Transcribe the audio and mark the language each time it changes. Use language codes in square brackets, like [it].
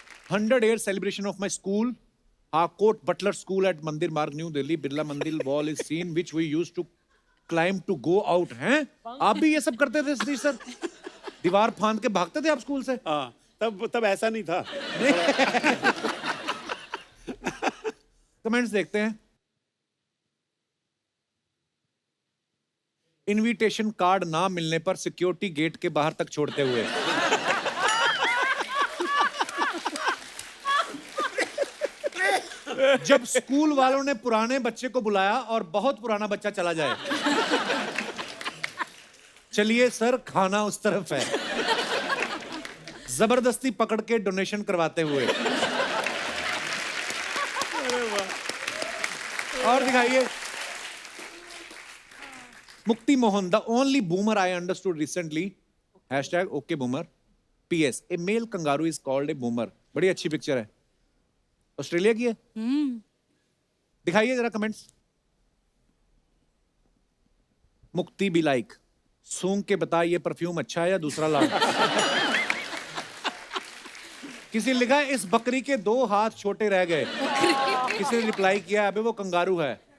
[en] 100 year celebration of my school, Harcourt Butler School at Mandir Marg, New Delhi. Birla Mandir wall is seen which we used to climb to go out. [hi] हैं? आप भी ये सब करते थे Satish sir? दीवार फांद के भागते थे आप स्कूल से? हाँ, तब ऐसा नहीं था। कमेंट्स देखते हैं। इनविटेशन कार्ड ना मिलने पर सिक्योरिटी गेट के बाहर तक छोड़ते हुए। जब स्कूल वालों ने पुराने बच्चे को बुलाया और बहुत पुराना बच्चा चला जाए। चलिए सर, खाना उस तरफ है। जबरदस्ती पकड़ के डोनेशन करवाते हुए। और दिखाइए। [en] Mukti Mohan, the only boomer I understood recently. Hashtag okay boomer. PS, a male kangaroo is called a boomer. [hi] बड़ी अच्छी पिक्चर है, ऑस्ट्रेलिया की है। दिखाइए जरा कमेंट्स। मुक्ति भी लाइक, सूंघ के बता ये परफ्यूम अच्छा है या दूसरा ला। किसी ने लिखा है इस बकरी के 2 हाथ छोटे रह गए। किसी ने रिप्लाई किया अबे वो कंगारू है।